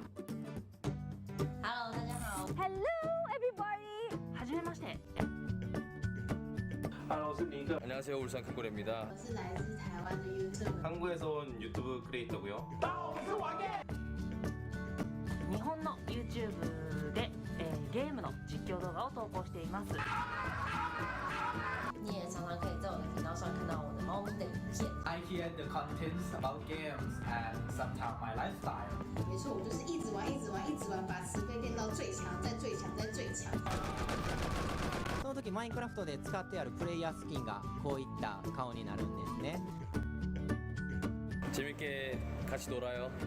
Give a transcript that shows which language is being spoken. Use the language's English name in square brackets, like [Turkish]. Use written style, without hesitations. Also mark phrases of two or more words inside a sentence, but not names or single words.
[Chinese] Hello， 大家好。 [English] Hello everybody， [Japanese] はじめまして。 [Chinese] 我是尼克。 [Korean] 안녕하세요. 울산 큰고래입니다. [Chinese] 我是来自台湾的 YouTube。 [Korean] 한국에서 온 유튜브 크리에이터고요. [Japanese] 日本の YouTube で、ゲームの実況動画を投稿しています。 [Chinese] 你也常常可以在我的频道上看到我的猫咪的影片。 [English] I hear the contents about games and sometimes my lifestyle. [Chinese] 没错，我就是一直玩，一直玩，一直玩，把十倍练到最强，再最强，再最强。 [Japanese] その時マインクラフトで使ってあるプレイヤースキンがこういった顔になるんですね。 [Korean] 재밌게 같이 놀아요.